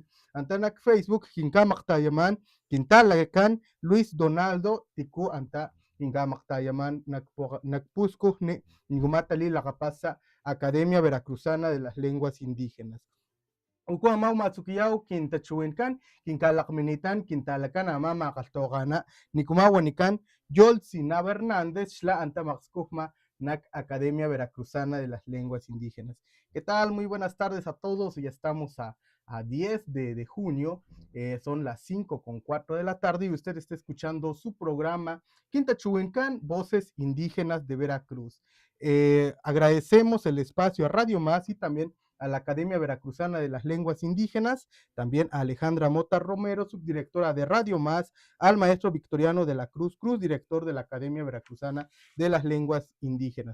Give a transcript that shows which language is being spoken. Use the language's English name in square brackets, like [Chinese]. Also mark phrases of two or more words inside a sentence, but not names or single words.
[Papantla Totonac] Antanak Facebook kinkamaqtayaman kintalakan Luis Donaldo tiku anta kinkamaqtayaman nakpuskuj nigumatali laqapasa Academia Veracruzana de las Lenguas Indígenas. Uku amau matsukiyau kintachuinkan, kinkalakminitan, kintalakan ama maqaltogana, nikumawanikan Yoltzi Nava Hernández, shla anta maxkujma NAC Academia Veracruzana de las Lenguas Indígenas. [Spanish] ¿Qué tal? Muy buenas tardes a todos. Ya estamos a 10 de junio, son las 5:04 de la tarde y usted está escuchando su programa Quintachuencan, Voces Indígenas de Veracruz. Agradecemos el espacio a Radio Más y también a la Academia Veracruzana de las Lenguas Indígenas, también a Alejandra Mota Romero, subdirectora de Radio Más, al maestro Victoriano de la Cruz, director de la Academia Veracruzana de las Lenguas Indígenas.